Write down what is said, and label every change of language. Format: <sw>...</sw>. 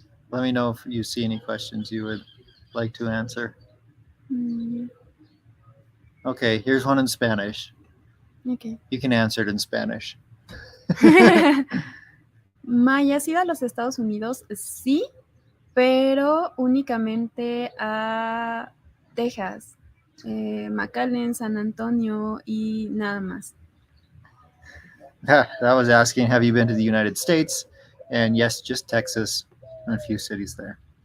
<en>Let me know if you see any questions you would like to answer. Okay, here's one in Spanish. Okay. You can answer it in Spanish.</en> <es>Maya has ido a los Estados Unidos, sí, pero únicamente a Texas, McAllen, San Antonio y nada más.</es> <en>That was asking, have you been to the United States? And yes, just Texas and a few cities there.</en>